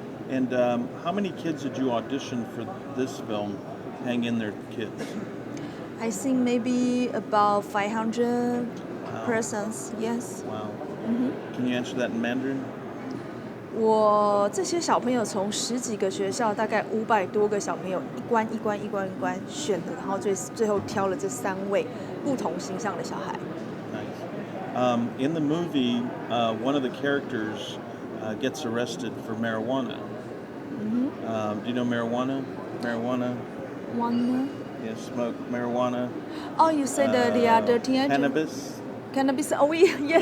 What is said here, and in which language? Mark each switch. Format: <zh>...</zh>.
<en>And how many kids did you audition for this film? Hang in there, kids. I think maybe about 500 persons. Yes. Wow. Can you answer that in Mandarin?</en> <zh>我这些小朋友从10几个学校，大概500多个小朋友，一关选的，然后最后挑了这3位不同形象的小孩。</zh> <en>Nice. In the movie, one of the characters gets arrested for marijuana. Do you know marijuana? Marijuana? Yeah, smoke marijuana. Oh, you said the other teenager? Cannabis. Cannabis. Oh, yes,</en>